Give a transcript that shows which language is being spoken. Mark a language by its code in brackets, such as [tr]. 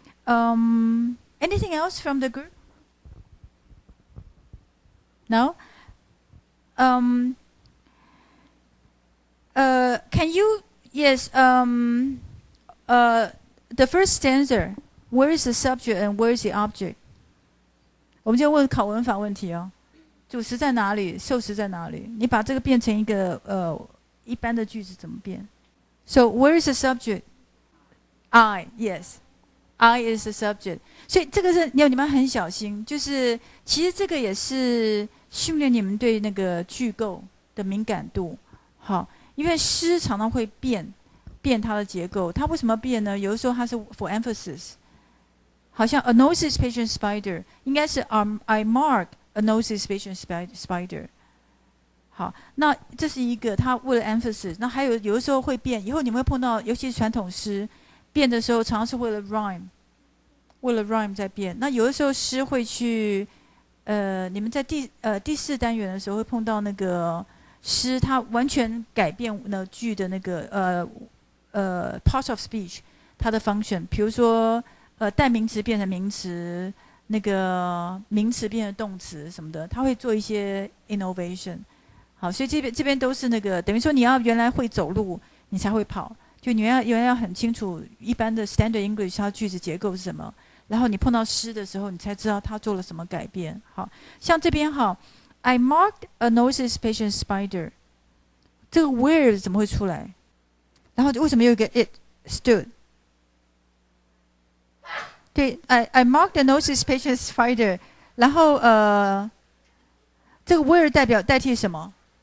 [en] Anything else from the group? No? Can you, yes, the first stanza, where is the subject and where is the object? [zh] 我们就问考文法问题哦，主词在哪里，受词在哪里？你把这个变成一个一般的句子怎么变？ [en] So where is the subject? I, yes, I is the subject. [zh] 所以这个是你们很小心，就是其实这个也是训练你们对那个句构的敏感度。好，因为诗常常会变它的结构，它为什么变呢？有的时候它是 [en] for emphasis。 [zh] 好像 [en] a noisy patient spider [zh] 应该是 [en] I mark a noisy patient spider。 [zh] 好，那这是一个它为了 emphasis。那还有的时候会变，以后你们会碰到，尤其是传统诗变的时候，常常是为了 rhyme 在变。那有的时候诗会去，你们在第4单元的时候会碰到那个诗，它完全改变那句的那个part of speech 它的 function， 比如说。代名词变成名词，那个名词变成动词什么的，他会做一些 innovation。好，所以这边都是那个，等于说你要原来会走路，你才会跑。就你原来要很清楚一般的 standard English 它句子结构是什么，然后你碰到诗的时候，你才知道它做了什么改变。好，像这边好 ， [en] I marked a noisy patient spider， [zh] 这个 where 怎么会出来？然后为什么有一个 it stood？对 [en] I marked the noisy patient spider， [zh] 然后这个 where 代替什么？